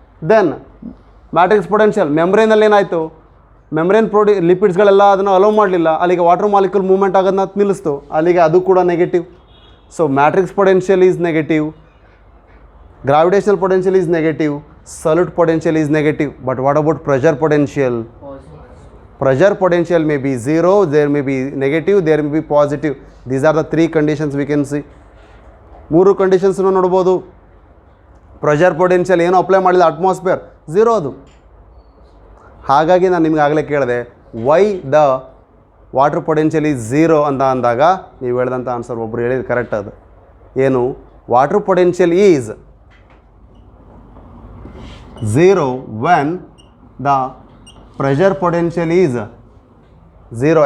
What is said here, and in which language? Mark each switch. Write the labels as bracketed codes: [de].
[kn] Then matrix potential ಮೆಂಬ್ರೇನಲ್ಲಿ ಏನಾಯಿತು, membrane ಲಿಪಿಡ್ಸ್ಗಳೆಲ್ಲ ಅದನ್ನು hello ಮಾಡಲಿಲ್ಲ, ಅಲ್ಲಿಗೆ ವಾಟರ್ ಮಾಲಿಕ್ಯೂಲ್ ಮೂವ್ಮೆಂಟ್ ಆಗೋದನ್ನ ನಿಲ್ಲಿಸ್ತು, ಅಲ್ಲಿಗೆ ಅದು ಕೂಡ negative. [en] So matrix potential is negative, gravitational potential is negative, solute potential is negative. But what about pressure potential? Pressure potential may be 0, there may be negative, there may be positive. These are the 3 conditions we can see. [kn] 3 conditions ನೋಡ್ಬೋದು. Pressure potential ಏನು apply ಮಾಡಿಲ್ಲ, atmosphere 0 ಅದು. ಹಾಗಾಗಿ ನಾನು ನಿಮ್ಗೆ ಆಗಲೇ ಕೇಳಿದೆ [en] why the water potential is 0 [kn] ಅಂತ ಅಂದಾಗ ನೀವು ಹೇಳಿದಂಥ ಆನ್ಸರ್ ಒಬ್ಬರು ಹೇಳಿದ್ದು ಕರೆಕ್ಟ್. ಅದು ಏನು, [en] Water potential is 0 when the pressure potential is 0.